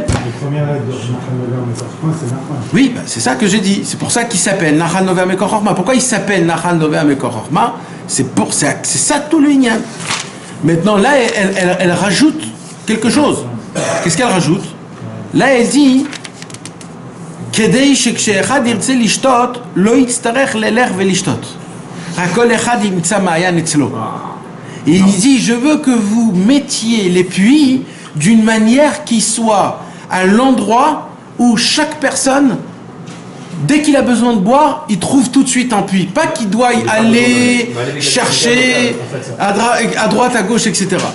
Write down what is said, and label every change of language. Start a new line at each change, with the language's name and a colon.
French: Les premières lettres de Nahal Novea Mekor Chochma, c'est Nahal. Oui, c'est ça que j'ai dit. C'est pour ça qu'il s'appelle Nahal Novea Mekor Chochma. Pourquoi il s'appelle Nahal Novea Mekor Chochma? C'est ça tout le inyan. Maintenant, là, elle rajoute quelque chose. Qu'est-ce qu'elle rajoute? Là, elle dit...
Hebrew: כדי שכשאחד ירצה לשתות, לא יצטרך ללך ולשתות. רק כל אחד ימצא מעיין אצלו.
French: Et il dit, je veux que vous mettiez les puits d'une manière qui soit à l'endroit où chaque personne, dès qu'il a besoin de boire, il trouve tout de suite un puits. Pas qu'il doit y aller chercher à droite, à gauche, etc.